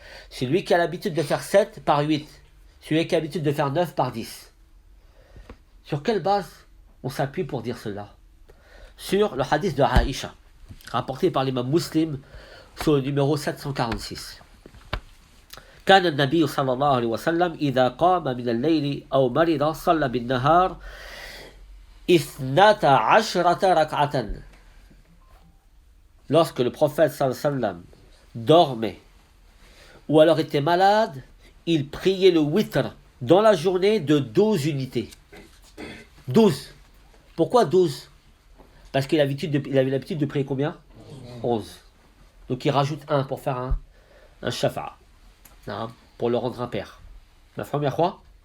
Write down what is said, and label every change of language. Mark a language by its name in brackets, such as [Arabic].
[French] Celui qui a l'habitude de faire 7 par 8. Celui qui a l'habitude de faire 9 par 10. Sur quelle base on s'appuie pour dire cela? Sur le hadith de Aïcha, rapporté par l'imam Muslim, sur le numéro 746. [Arabic] كان النبي صلى الله عليه وسلم إذا قام من الليل أو مرض صلى بالنهار 12 ركعة. [French] Lorsque le prophète sallallahu alayhi wa sallam dormait ou alors était malade, il priait le witr dans la journée de 12 unités. 12. Pourquoi 12? Parce qu'il avait l'habitude de prier combien? 11. Donc il rajoute 1 pour faire un shafa'a. Pour le rendre impair. La première fois.